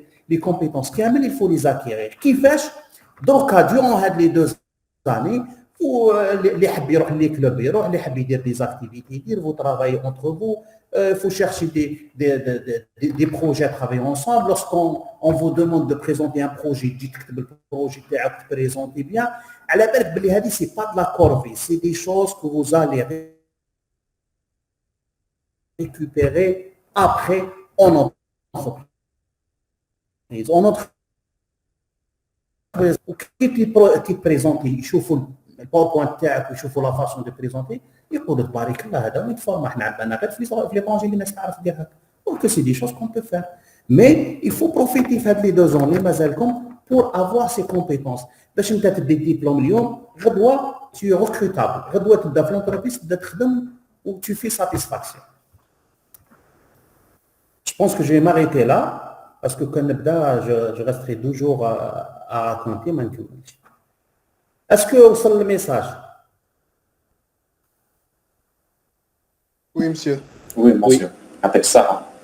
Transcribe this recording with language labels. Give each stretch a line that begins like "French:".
French: Les compétences, il faut les acquérir. Qui fait, donc, durant les 2 années,
Arabic: اللي يحب يروح لي كلوب يروح، اللي يحب يدير دي زاكتيفيتي يدير،
French: vous travaillez entre vous. Il faut chercher des projets à travailler ensemble. Lorsqu'on vous demande de présenter un projet, dites que le projet est présenté bien. À la belle, ce n'est pas de la corvée, c'est des choses que vous allez récupérer après en entreprise. En entreprise,
Arabic: كي تبريزونتي يشوفوا الباوربوينت تاعك ويشوفوا لا فاسون دو بريزونتي يقولوا تبارك الله هذا ويتفورما. احنا عندنا غير في لي طونجي اللي الناس تعرف دير هكا. دونك سي دي شوز كون بو فير مي
French: il faut profiter
Arabic: في هاد لي 2 ans اللي مازالكم
French: pour avoir ces compétences.
Arabic: باش انت تدي ديبلوم اليوم غدوه
French: tu es recrutable.
Arabic: غدوه تبدا في لونتربريز تبدا تخدم و
French: tu fais satisfaction. Je pense que je vais m'arrêter là parce que quand
Arabic: نبدا
French: je resterai 2 jours à raconter
Arabic: ما نكملش.
French: Est-ce que
Arabic: وصل الميساج؟
French: Oui, monsieur. Oui, monsieur. Avec ça.